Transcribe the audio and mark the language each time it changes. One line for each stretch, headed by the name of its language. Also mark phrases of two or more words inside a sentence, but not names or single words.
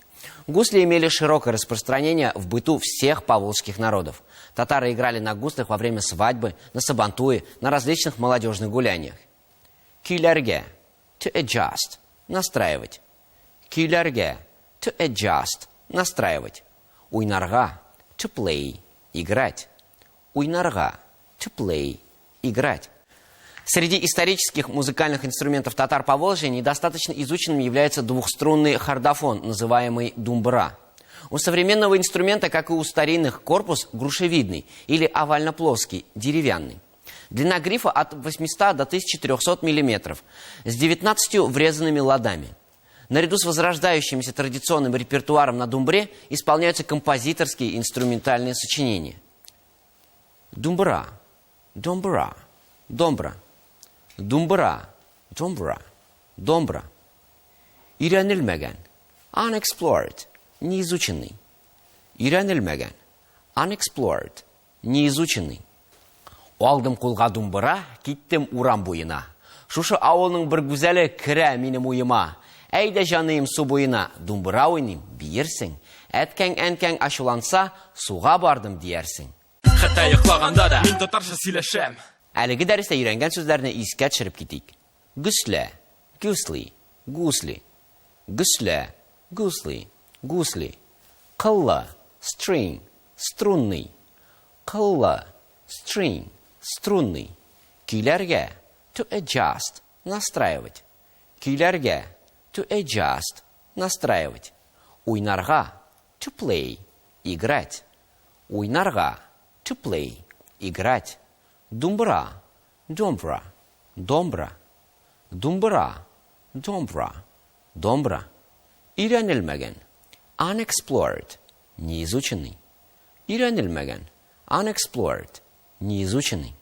Russian: Гусли имели широкое распространение в быту всех поволжских народов. Татары играли на гуслях во время свадьбы, на сабантуе, на различных молодежных гуляниях.
English: Күйләргә, to adjust, настраивать.
Tatar: Күйләргә,
English: to adjust,
Russian: настраивать.
Tatar: Уйнарга,
English: to play, играть. Уйнарга, to play,
Russian: играть. Среди исторических музыкальных инструментов татар Поволжья недостаточно изученным является двухструнный хордофон, называемый думбра. У современного инструмента, как и у старинных, корпус грушевидный или овально-плоский, деревянный. Длина грифа от 800 до 1300 мм, с 19 врезанными ладами. Наряду с возрождающимся традиционным репертуаром на думбре исполняются композиторские инструментальные сочинения. Думбра. Домбра, домбра, думбра, домбра, домбра.
Tatar: Өйрәнелмәгән, unexplored, неизученный. Өйрәнелмәгән, unexplored, неизученный. Алдым кулга думбра, киттем урам буена. Шушы авылның бер гүзәле керә минем уема. Әйдә җаныем су буена, думбра уйныйм, биерсең. Әткәң-әнкәң ачуланса, суга бардым диярсең. Хәтта йоклаганда да мин татарча сөйләшәм. Әлеге дәрестә өйрәнгән сүзләрне искә төшереп китик.
Russian: Гөслә, гусли, гусли. Гөслә, гусли, гусли.
Tatar: Кылла, string, струнный. Кылла, string, струнный. Көйләргә,
English: to adjust,
Russian: настраивать.
Tatar: Көйләргә,
English: to adjust,
Russian: настраивать.
Tatar: Уйнарга,
English: to play, играть. Уйнарга, to play,
Russian: играть. Думбра, домбра, домбра. Думбра, домбра, домбра.
Tatar: Өйрәнелмәгән, unexplored, неизученный. Өйрәнелмәгән, unexplored, неизученный.